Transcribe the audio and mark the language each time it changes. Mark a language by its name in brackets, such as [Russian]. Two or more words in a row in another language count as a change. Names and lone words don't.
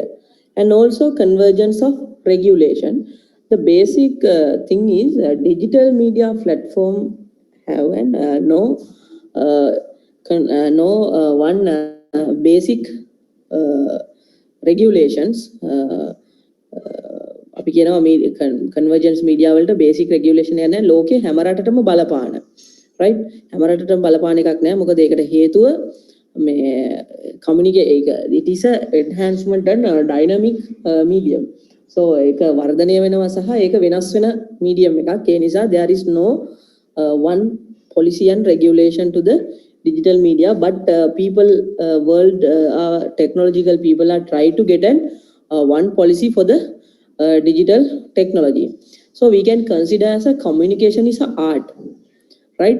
[English] And also convergence of regulation. The basic thing is digital media platform have an one basic regulations. [Sinhala] අපි කියනවා මේ [English] convergence media [Sinhala] වලට [English] basic regulation [Sinhala] එක නැහැ, ලෝකේ හැම රටටම බලපාන, right? හැම රටටම බලපාන එකක් නැහැ. මොකද ඒකට හේතුව communicate, [English] it is a enhancement and dynamic medium. [Sinhala] So ඒක වර්ධනය වෙනවා සහ ඒක වෙනස් වෙන medium එකක්. ඒ නිසා [English] there is no one policy and regulation to the digital media, but people world technological people are trying to get an one policy for the digital technology. So we can consider as a communication is an art, right?